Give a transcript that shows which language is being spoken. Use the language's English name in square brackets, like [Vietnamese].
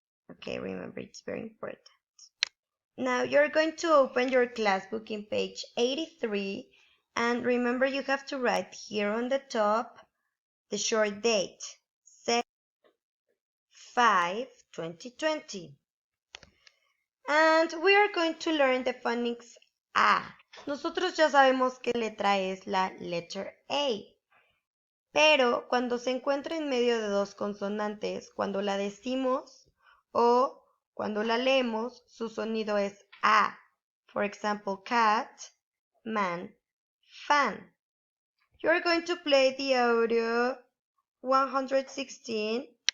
[English] Okay, remember, it's very important. Now you're going to open your class book in page 83, and remember, you have to write here on the top the short date, 7/5/2020. And we are going to learn the phonics A. [Spanish] Nosotros ya sabemos qué letra es la letter A, pero cuando se encuentra en medio de dos consonantes, cuando la decimos o cuando la leemos, su sonido es A. [English] For example, cat, man, fan. You're going to play the audio 116.